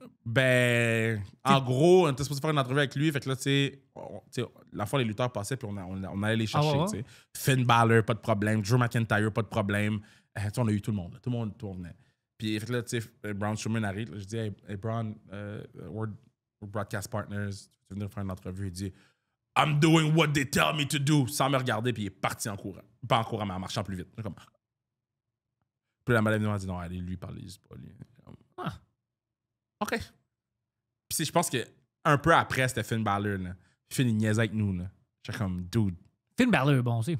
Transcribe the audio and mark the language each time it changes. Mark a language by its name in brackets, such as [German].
[French] Ben, en gros, on était supposé faire une entrevue avec lui. Fait que là, tu sais, la fois, les lutteurs passaient, puis on allait les chercher. Tu sais. Finn Balor, pas de problème. Drew McIntyre, pas de problème. On a eu tout le monde. Tout le monde venait. Puis, fait que là, tu sais, Braun Strowman arrive. Là, je dis, hey Braun, we're broadcast partners. Tu veux venir faire une entrevue? [English] Il dit, I'm doing what they tell me to do. [French] Sans me regarder, puis il est parti en courant. Pas en courant, mais en marchant plus vite. Comme... Puis la madame m'a dit, non, allez, lui, parlez pas. Lui. OK. Puis je pense que un peu après, c'était Finn Balor. Là. Finn, il niaisait avec nous. J'étais comme, dude. Finn Balor, bon aussi.